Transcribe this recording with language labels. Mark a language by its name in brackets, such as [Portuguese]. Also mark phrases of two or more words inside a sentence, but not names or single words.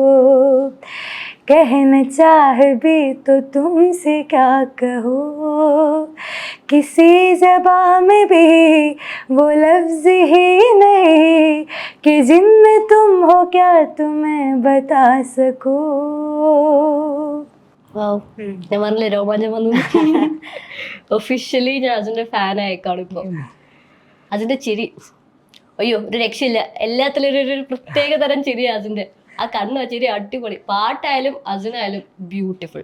[Hindi] कहना चाह भी तो तुमसे क्या कहो, किसी ज़बान में भी वो लफ्ज़ ही नहीं कि जिनमें तुम हो क्या तुम्हें बता सको. [Malayalam] ഞാൻ പറഞ്ഞില്ലേ രോമാഞ്ചം വന്നു. ഒഫീഷ്യലി ഞാൻ അതിന്റെ ഫാനായി കാണുമ്പോ. അതിന്റെ ചിരി അയ്യോ ഒരു രക്ഷയില്ല. എല്ലാത്തിലും ഒരു പ്രത്യേക തരം ചിരി അതിന്റെ. ആ കണ്ണ് ചിരി അടിപൊളി. പാട്ടായാലും അതിനായാലും ബ്യൂട്ടിഫുൾ.